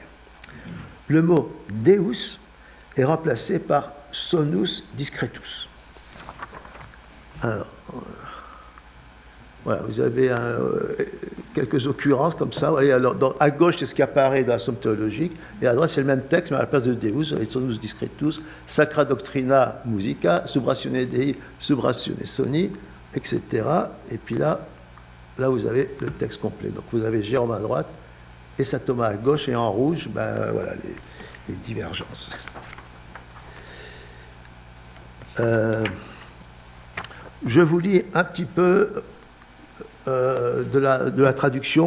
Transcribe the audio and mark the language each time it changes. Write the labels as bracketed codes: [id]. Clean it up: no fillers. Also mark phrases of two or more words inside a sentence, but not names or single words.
[fr] Le mot « Deus » est remplacé par « [la] sonus discretus ». [fr] Alors, voilà, vous avez quelques occurrences comme ça. Voyez, alors, à gauche, c'est ce qui apparaît dans la Somme théologique, et à droite, c'est le même texte, mais à la place de Deus, [la] sonus discretus, Sacra Doctrina Musica, Subratione Dei, Subratione Soni, [fr] etc. Et puis là, vous avez le texte complet. Donc vous avez Jérôme à droite et saint Thomas à gauche, et en rouge, voilà les divergences. Je vous lis un petit peu de la traduction.